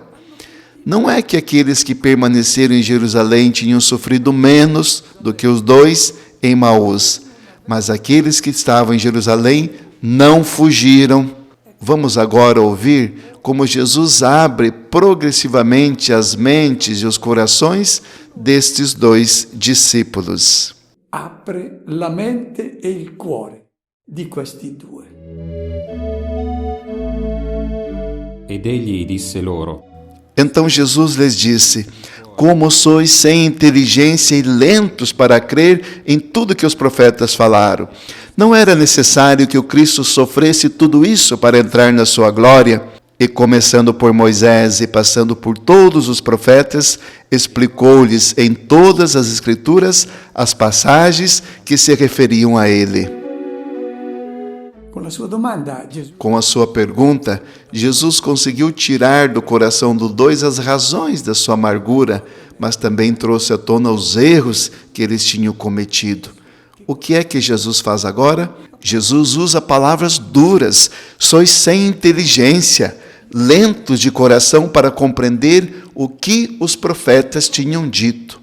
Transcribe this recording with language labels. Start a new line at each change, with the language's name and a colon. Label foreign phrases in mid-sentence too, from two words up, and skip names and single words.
Portuguese: Não é que aqueles que permaneceram em Jerusalém tinham sofrido menos do que os dois em Emaús, mas aqueles que estavam em Jerusalém não fugiram. Vamos agora ouvir como Jesus abre progressivamente as mentes e os corações destes dois discípulos.
Italian: Apre la mente e il cuore di questi due. Ed egli disse loro:
Portuguese: Então Jesus lhes disse: Como sois sem inteligência e lentos para crer em tudo que os profetas falaram. Não era necessário que o Cristo sofresse tudo isso para entrar na sua glória? E começando por Moisés e passando por todos os profetas, explicou-lhes em todas as Escrituras as passagens que se referiam a ele.
Italian: Con la sua domanda Gesù
Portuguese: Com a sua pergunta, Jesus conseguiu tirar do coração dos dois as razões da sua amargura, mas também trouxe à tona os erros que eles tinham cometido. O que é que Jesus faz agora? Jesus usa palavras duras. Sois sem inteligência, lentos de coração para compreender o que os profetas tinham dito.